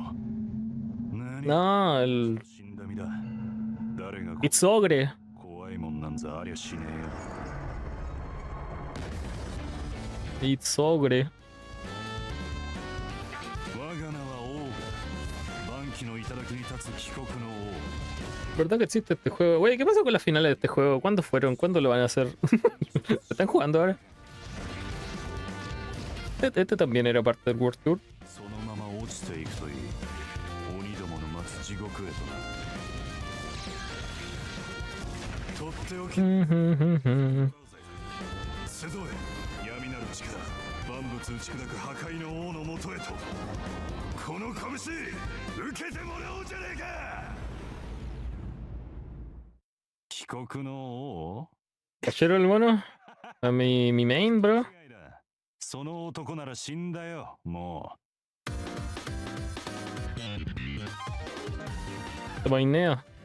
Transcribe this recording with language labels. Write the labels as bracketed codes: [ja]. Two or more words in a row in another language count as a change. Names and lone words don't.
[es] No, el [en] It's Ogre. [ja] 怖いもんなんざありゃしねえ [en] It's Ogre. [ja] 我が名は王万機の頂に立つ帰国の王 [es] ¿Verdad que existe este juego? Güey, ¿qué pasó con las finales de este juego? ¿Cuándo fueron? ¿Cuándo lo van a hacer? ¿Lo están jugando ahora? Este también era parte del World Tour. [ja] 獄へとな。とっておき集え闇なる力万物打ち砕く破壊の王のもとへとこの拳受けてもらおうじゃねえか。帰国の王 [es] Cachero el bueno. A mi main, bro. [ja] その男なら死んだよもう。 [es] Te maineo.